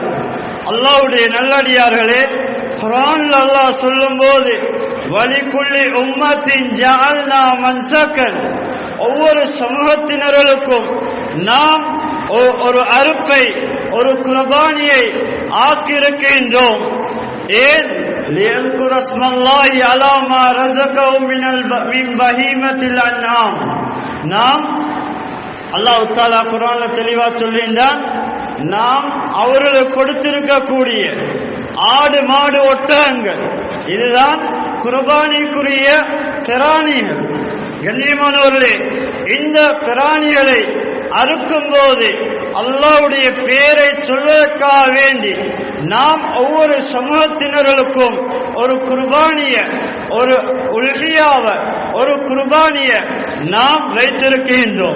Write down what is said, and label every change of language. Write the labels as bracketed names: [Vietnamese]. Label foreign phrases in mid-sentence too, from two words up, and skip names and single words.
[Tamil] அல்லாஹ்வுடைய நல்லடியார்களே, குர்ஆன்ல அல்லாஹ் சொல்லும்போது [Arabic] وَلِكُلِّ أُمَّةٍ جَعَلْنَا مَنْسَكًا, [Tamil] ஒவ்வொரு சமூகத்தினர்களுக்கும் நாம் ஒரு அறுப்பை ஒரு குர்பானியை ஆக்கியிருக்கின்றோம். ஏன்? [Arabic] லியذكر اسم الله على ما رزقهم من بهيمة الأنعام. [Tamil] நாம் [Arabic] الله تعالى [Tamil] குர்ஆன்ல தெளிவா சொல்லின்றான், நாம் அவர்களுக்கு கொடுத்திருக்கக்கூடிய ஆடு மாடு ஒட்டகங்கள் இதுதான் குர்பானிக்குரிய பிராணிகள். கண்ணியமானவர்களே, இந்த பிராணிகளை அறுக்கும் போது அல்லாஹ்வுடைய பேரை சொல்வதற்காக வேண்டி நாம் ஒவ்வொரு சமூகத்தினர்களுக்கும் ஒரு குர்பானிய, ஒரு உல்ஹியாவ, ஒரு குர்பானிய நாம் வைத்திருக்கின்றோம்.